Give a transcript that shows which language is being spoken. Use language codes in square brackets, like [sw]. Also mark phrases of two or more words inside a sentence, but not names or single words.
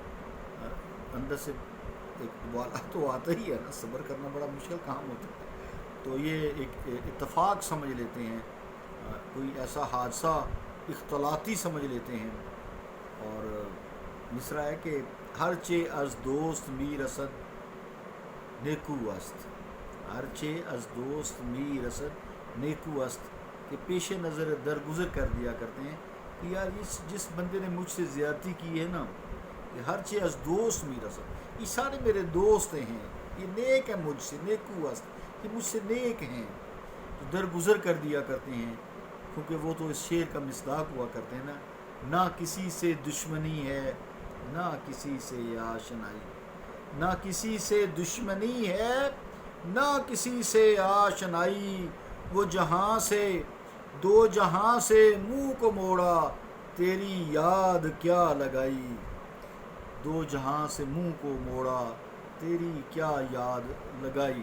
[ur] اندر سے ایک والا تو آتا ہی ہے نا، صبر کرنا بڑا مشکل کام ہوتا ہے، تو یہ ایک اتفاق سمجھ لیتے ہیں، کوئی ایسا حادثہ اختلاطی سمجھ لیتے ہیں۔ اور مصرع ہے کہ [fa] ہر چے از دوست می رسد نیکو است، ہر چے از دوست می رسد نیکو است، [ur] کہ پیش نظر درگزر کر دیا کرتے ہیں کہ یار جس بندے نے مجھ سے زیادتی کی ہے نا، کہ [fa] ہر چے از دوست می رسد، [ur] یہ سارے میرے دوست ہیں، یہ نیک ہے مجھ سے، [fa] نیکو است، [ur] یہ مجھ سے نیک ہیں، تو درگزر کر دیا کرتے ہیں، کیونکہ وہ تو اس شعر کا مصداق ہوا کرتے ہیں نا، نہ کسی سے دشمنی ہے نہ کسی سے آشنائی، نہ کسی سے دشمنی ہے نہ کسی سے آشنائی، وہ جہاں سے دو جہاں سے منہ کو موڑا تیری یاد کیا لگائی، دو جہاں سے منہ کو موڑا تیری کیا یاد لگائی۔